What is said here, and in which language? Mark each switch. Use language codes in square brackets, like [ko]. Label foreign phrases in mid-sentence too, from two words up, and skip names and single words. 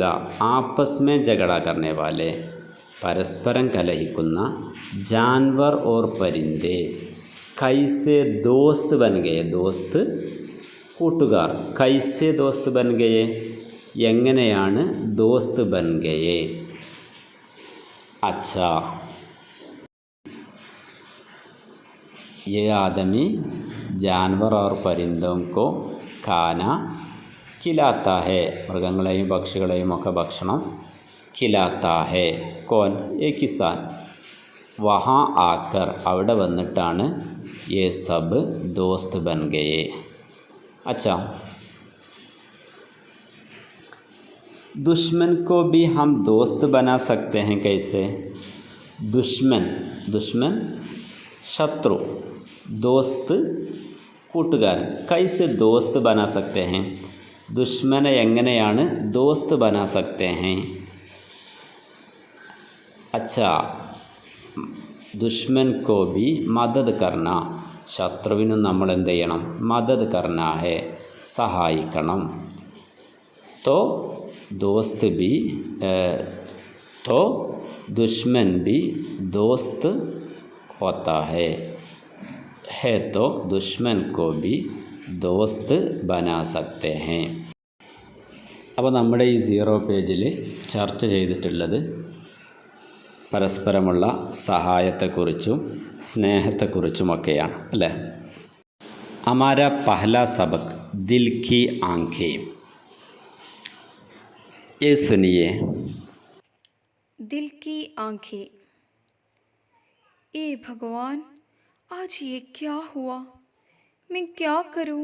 [hi] आपस में झगड़ा करने वाले [ml] പരസ്പരം കലഹിക്കുന്ന, [hi] जानवर और परिंदे कैसे दोस्त बन गए. [ml] ദോസ്ത് കൂട്ടുകാർ. [hi] कैसे दोस्त बन गए എങ്ങനെയാണ് दोस्त बन गए? अच्छा, ये आदमी जानवर और परिंदों को खाना खिलाता है. [ml] മൃഗങ്ങളെയും പക്ഷികളെയും ഒക്കെ ഭക്ഷണം [hi] खिलाता है. कौन? ये किसान. वहाँ आकर [ml] അവിടെ വന്നിട്ടാണ് [hi] ये सब दोस्त बन गए. अच्छा, दुश्मन को भी हम दोस्त बना सकते हैं. कैसे? दुश्मन, दुश्मन शत्रु, दोस्त കൂട്ടുകാരൻ. कैसे दोस्त बना सकते हैं? [ml] ദുഷ്മനെ എങ്ങനെയാണ് [hi] दोस्त बना सकते हैं? अच्छा, दुश्मन को भी मदद करना. [ml] ശത്രുവിനും നമ്മൾ എന്ത് ചെയ്യണം? [hi] मदद करना है, [ml] സഹായിക്കണം. [hi] तो दोस्त भी तो दुश्मन भी दोस्त होता है तो दुश्मन को भी दोस्त बना सकते हैं. [ml] അപ്പോൾ നമ്മുടെ ഈ 0 പേജിൽ ചർച്ച ചെയ്തിട്ടുള്ളത് പരസ്പരമുള്ള സഹായത്തെക്കുറിച്ചും സ്നേഹത്തെക്കുറിച്ചുമൊക്കെയാണ് അല്ലേ? [hi] हमारा पहला सबक दिल की आंखें. ये सुनिए. दिल की आंखें. ए भगवान, आज ये क्या हुआ? मैं क्या करूं?